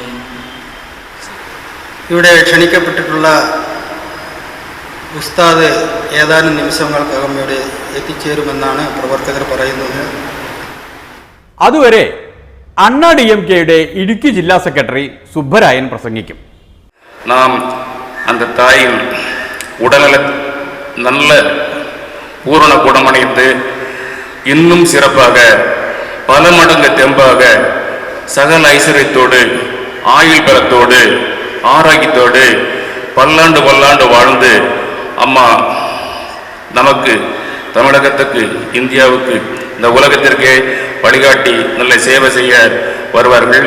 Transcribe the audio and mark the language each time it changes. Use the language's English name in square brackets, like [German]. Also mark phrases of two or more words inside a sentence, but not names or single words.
[Malayalam] ഇവിടെ ക്ഷണിക്കപ്പെട്ടിട്ടുള്ള ഉസ്താദ് ഏതാനും നിമിഷങ്ങൾക്കകം ഇവിടെ എത്തിച്ചേരുമെന്നാണ് പ്രവർത്തകർ പറയുന്നത്. അതുവരെ അണ്ണാ DMKയുടെ ഇടുക്കി ജില്ലാ സെക്രട്ടറി സുബ്ബരായൻ പ്രസംഗിക്കും. [Tamil] நாம் அந்த தாயின் உடல்நல நல்ல பூரண குணமடைந்து இன்னும் சிறப்பாக பல மடங்கு தெம்பாக சகல ஐஸ்வர்யத்தோடு ஆயுள் பலத்தோடு ஆரோக்கியத்தோடு பல்லாண்டு பல்லாண்டு வாழ்ந்து அம்மா நமக்கு தமிழகத்துக்கு இந்தியாவுக்கு இந்த உலகத்திற்கே வழிகாட்டி நல்ல சேவை செய்ய வருவார்கள்.